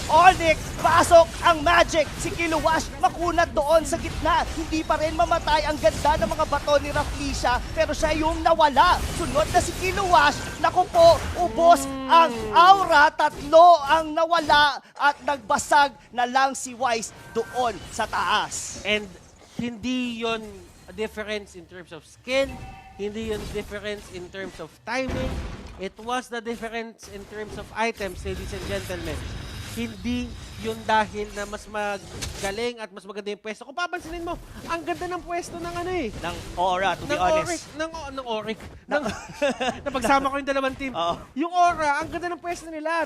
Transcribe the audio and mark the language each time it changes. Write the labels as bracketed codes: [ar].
[tl] Onyx, pasok ang magic. Si Kiluwash makunat doon sa gitna. Hindi pa rin mamatay. Ang ganda ng mga bato ni Raflesia pero siya yung nawala. Sunod na si Kiluwash. Naku po, ubos ang Aura. Tatlo ang nawala at nagbasag na lang si Wise doon sa taas. And hindi yon a difference [en] in terms of skill, [tl] hindi yon difference in terms of timing. [en] It was the difference in terms of items, ladies and gentlemen. [tl] Hindi yun dahil na mas magaling at mas maganda yung pwesto. Kung papansinin mo, ang ganda ng pwesto ng ano eh. Ng Aura, to be honest. Ng Oric. Napagsama ko yung dalawang team. Yung Aura, ang ganda ng pwesto nila.